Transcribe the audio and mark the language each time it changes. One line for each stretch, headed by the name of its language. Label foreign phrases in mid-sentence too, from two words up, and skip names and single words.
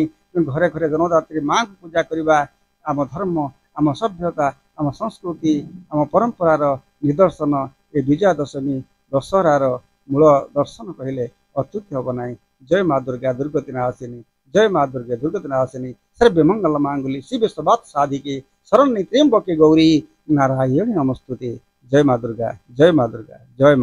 Odia: ତେଣୁ ଘରେ ଘରେ ଜନ୍ମଦାତ୍ରୀ ମାଙ୍କୁ ପୂଜା କରିବା ଆମ ଧର୍ମ, ଆମ ସଭ୍ୟତା, ଆମ ସଂସ୍କୃତି, ଆମ ପରମ୍ପରାର ନିଦର୍ଶନ। ଏ ବିଜୟା ଦଶମୀ ଦଶହରାର ମୂଳ ଦର୍ଶନ କହିଲେ ଅତ୍ୟୁକ୍ତି ହେବ ନାହିଁ। ଜୟ ମା ଦୁର୍ଗା ଦୁର୍ଗତି ନାଶିନୀ, ଜୟ ମା ଦୁର୍ଗା ଦୁର୍ଗତି ନାଶିନୀ,
Sanskrit: सर्वे मंगल मांगल्ये शिवे सर्वार्थ साधिके शरण्ये त्र्यंबके गौरी नारायणी नमोस्तुते।
Hindi: जय मां दुर्गा, जय मां दुर्गा, जय मां।